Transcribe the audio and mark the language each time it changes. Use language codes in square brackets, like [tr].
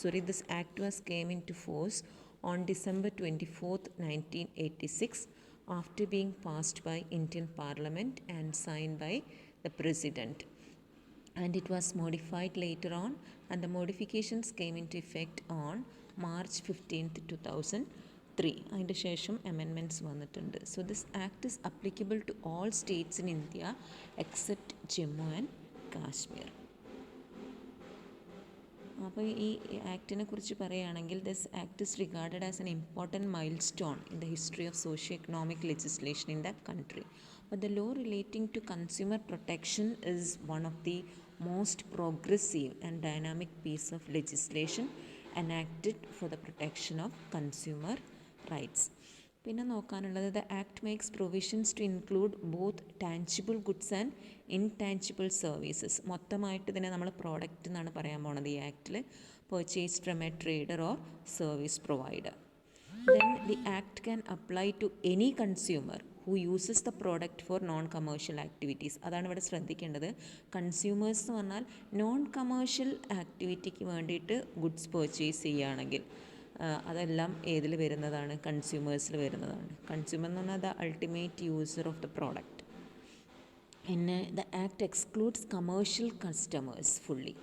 [en] This act came into force on December 24th, 1986, after being passed by Indian Parliament and signed by the President. And it was modified later on, and the modifications came into effect on March 15th, 2003. [ml] അതിൻ്റെ ശേഷം amendments വന്നിട്ടുണ്ട്. [en] So this act is applicable to all states in India except Jammu and Kashmir. [ml] അപ്പോൾ ഈ ആക്ടിനെ കുറിച്ച് പറയുകയാണെങ്കിൽ [en] This act is regarded as an important milestone in the history of socio economic legislation in the country. But the law relating to consumer protection is one of the most progressive and dynamic piece of legislation enacted for the protection of consumer rights. [ml] പിന്നെ നോക്കാനുള്ളത് [en] The act makes provisions to include both tangible goods and intangible services. [ml] മൊത്തമായിട്ട് ഇതിനെ നമ്മൾ product എന്നാണ് പറയാൻ പോണത് ഈ ആക്ടിൽ. [en] Purchase from a trader or service provider. Then the act can apply to any consumer who uses the product for non-commercial activities. [ml] അതാണ് ഇവിടെ ശ്രദ്ധിക്കേണ്ടത്. കൺസ്യൂമേഴ്സ് എന്ന് പറഞ്ഞാൽ നോൺ കമേഴ്ഷ്യൽ ആക്ടിവിറ്റിക്ക് വേണ്ടിയിട്ട് ഗുഡ്സ് പർച്ചേസ് ചെയ്യുകയാണെങ്കിൽ അതെല്ലാം ഏതിൽ വരുന്നതാണ്? കൺസ്യൂമേഴ്സിൽ വരുന്നതാണ്. കൺസ്യൂമർ എന്ന് പറഞ്ഞാൽ [en] The ultimate user of the product. പിന്നെ the act excludes commercial customers fully.